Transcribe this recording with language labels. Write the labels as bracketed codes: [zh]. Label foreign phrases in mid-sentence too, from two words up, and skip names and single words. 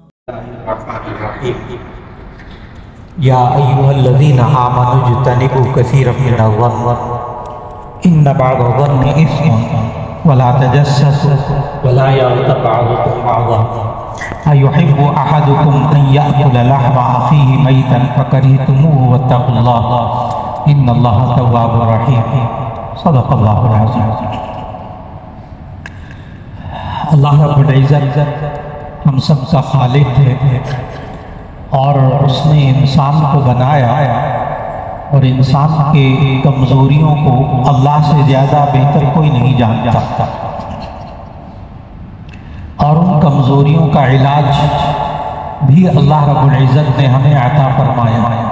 [ar] يا أيها الذين آمنوا اجتنبوا كثيرا من الظن إن بعض الظن إثم ولا تجسسوا ولا يغتب بعضكم بعضا أيحب أحدكم أن يأكل لحم أخيه ميتا فكرهتموه واتقوا الله إن الله تواب الرحيم. صدق الله العظيم. الله رب العزة [ur] ہم سب کا خالق ہے اور اس نے انسان کو بنایا اور انسان کے کمزوریوں کو اللہ سے زیادہ بہتر کوئی نہیں جانتا اور ان کمزوریوں کا علاج بھی [ar] الله رب العزة [ur] نے ہمیں عطا فرمایا.